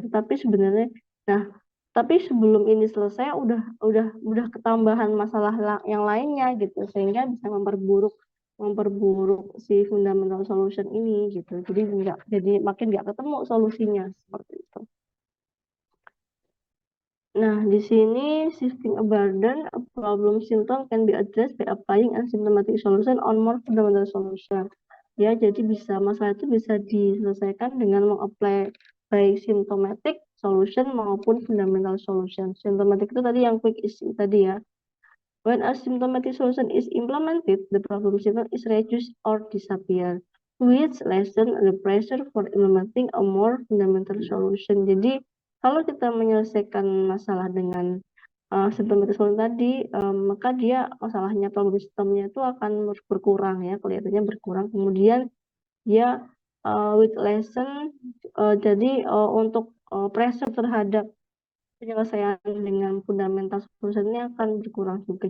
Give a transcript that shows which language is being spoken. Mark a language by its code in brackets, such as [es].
[id] Tetapi sebenarnya, nah, tapi sebelum ini selesai udah ketambahan masalah yang lainnya gitu, sehingga bisa memperburuk si fundamental solution ini gitu. Jadi makin nggak ketemu solusinya seperti itu. Nah, di sini [en] shifting a burden, a problem symptom can be addressed by applying a symptomatic solution on more fundamental solution. [id] Ya, jadi masalah itu bisa diselesaikan dengan mengapply baik symptomatic solution maupun fundamental solution. Symptomatic itu tadi yang quick issue tadi ya. [en] When a symptomatic solution is implemented, the problem symptom is reduced or disappear, which lessen the pressure for implementing a more fundamental solution. [id] Jadi kalau kita menyelesaikan masalah dengan symptomatic solution tadi, maka dia masalahnya problem sistemnya itu akan berkurang ya, kelihatannya berkurang. Kemudian dia [en] with lesson, [id] jadi untuk pressure terhadap penyelesaian dengan fundamental solution ini akan berkurang juga.